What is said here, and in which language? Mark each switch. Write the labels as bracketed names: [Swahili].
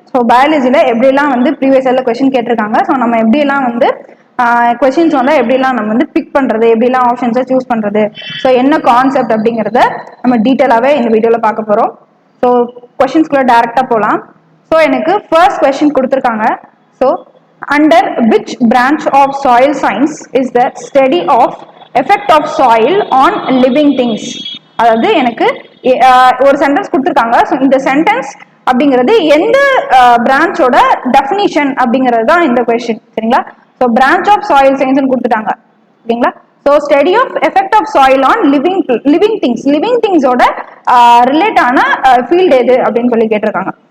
[Tamil] So பயாலஜியில் எப்படிலாம் வந்து previous இயர்ல கொஸ்டின் கேட்டிருக்காங்க. ஸோ நம்ம எப்படிலாம் வந்து கொஸ்டின்ஸ் வந்து எப்படிலாம் நம்ம வந்து பிக் பண்றது, எப்படிலாம் ஆப்ஷன்ஸை சூஸ் பண்றது, ஸோ என்ன கான்செப்ட் அப்படிங்கிறத நம்ம டீட்டெயிலாகவே இந்த வீடியோவில் பார்க்க போகிறோம். ஸோ கொஸ்டின்ஸ்குள்ள டைரக்டாக போகலாம். ஸோ எனக்கு ஃபர்ஸ்ட் கொஸ்டின் கொடுத்துருக்காங்க. [English] So under which branch of soil science is the study of effect of soil on living things? [Tamil] அதாவது எனக்கு ஒரு சென்டென்ஸ் கொடுத்துருக்காங்க. ஸோ இந்த சென்டென்ஸ் அப்படிங்கிறது எந்த பிரான்ச்சோட டெஃபினிஷன் அப்படிங்கிறது தான் இந்த கொஸ்டின். சரிங்களா? So branch of soil science கொடுத்துட்டாங்க. ஓகேங்களா? So study of effect of soil on living திங்ஸோட relate ஆன ஃபீல்டு எது அப்படின்னு சொல்லி கேட்டிருக்காங்க.